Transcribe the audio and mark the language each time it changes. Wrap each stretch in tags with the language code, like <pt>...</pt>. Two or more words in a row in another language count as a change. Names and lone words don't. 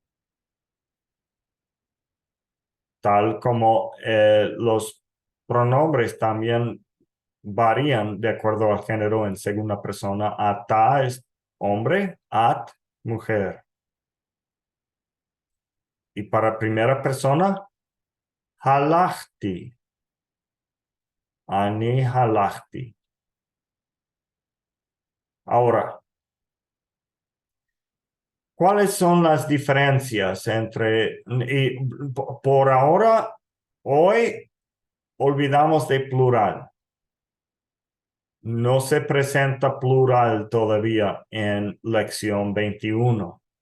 <es>Tal como los pronombres también varían de acuerdo al género en segunda persona. Ata es hombre, at mujer. Y para primera persona, halachti.</es> <he>אני הלכתי.</he> <es>Ahora, ¿cuáles son las diferencias entre, y por ahora, hoy olvidamos de plural? No se presenta plural todavía en lección 21.</es>